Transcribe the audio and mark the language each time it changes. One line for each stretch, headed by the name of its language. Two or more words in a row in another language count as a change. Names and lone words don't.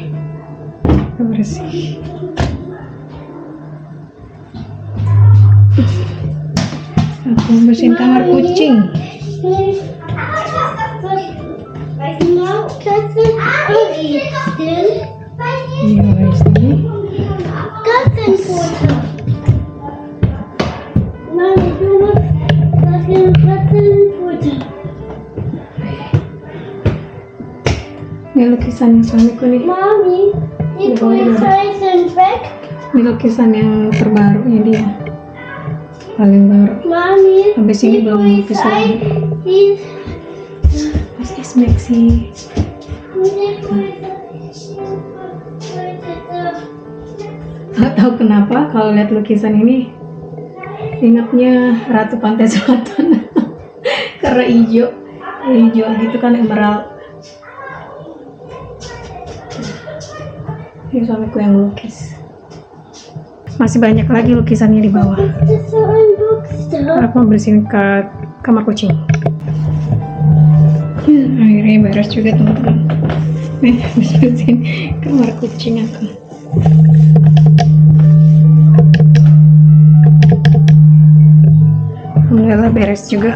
Indonesian: Udah bersih. Aku bersihin kamar kucing. Iya guys nih.
German: Katzenfutter. Mami, du musst Katzenfutter.
Indonesian: Ini lukisan suamiku nih.
German: Mami, die Polizei sind weg.
Indonesian: Ini lukisan yang terbarunya dia. Paling baru.
German: Mami,
Indonesian: Habis ini belum lukis lagi.
German: die Was ist Maxi?
Indonesian: Nggak tahu kenapa kalau lihat lukisan ini ingatnya Ratu Pantai Selatan. Karena hijau gitu kan, emerald. Ini suamiku yang lukis. Masih banyak lagi lukisannya di bawah.
German: Das ist so ein Bookstore.
Indonesian: Aku mau bersihin ke kamar kucing. Akhirnya beres juga teman-teman. Nih, habis bersihin kamar kucing aku. Alhamdulillah beres juga.